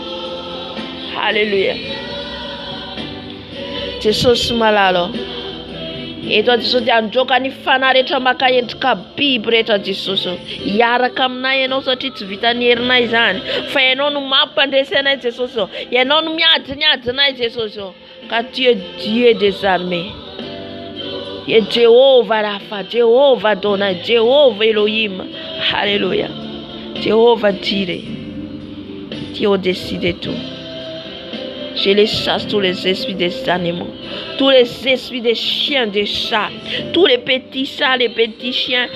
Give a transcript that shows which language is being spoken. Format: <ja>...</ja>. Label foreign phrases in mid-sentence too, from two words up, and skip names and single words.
<mg>Alléluia. Jesosy malalo. Eto Jesosy androka ny fanahy rehetra maka endrika biby rehetra Jesosy. Hiaraka aminay ianao satria tsy vitan'ny herinay izany. Fa ianao no mampandresy anay Jesosy. Ianao no miady anay Jesosy.</mg> <fr>Ka tu es Dieu des armées. Et Jéhovah Rapha, Jéhovah Adonai, Jéhovah Elohim. Alléluia. Jéhovah Jireh. Tu es au-dessus de tout. Je les chasse tous les esprits des animaux, tous les esprits des chiens, des chats, tous les petits chats, les petits chiens.</fr>